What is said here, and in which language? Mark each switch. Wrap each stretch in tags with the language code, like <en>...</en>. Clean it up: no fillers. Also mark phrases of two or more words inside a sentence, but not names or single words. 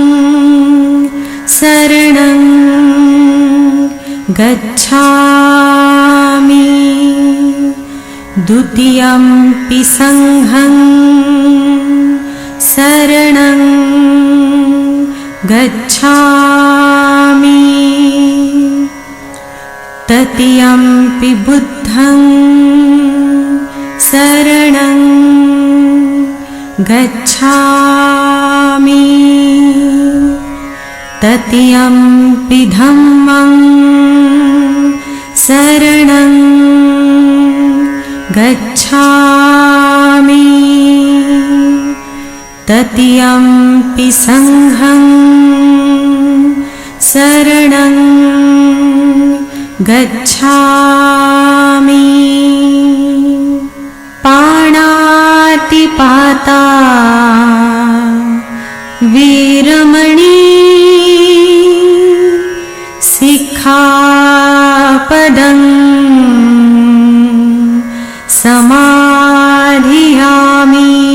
<pi>శరణం గచ్ఛామి ద్వితీయంపి సంఘం శరణం గచ్ఛామి తృతీయంపి బుద్ధం శరణం గచ్ఛామి తృతీయంపి ధమ్మం शरणं गच्छामि तत्यंपि संघं शरणं गच्छामि पाणातिपाता वीरमणि सिक्खापदं समाधियामि</pi>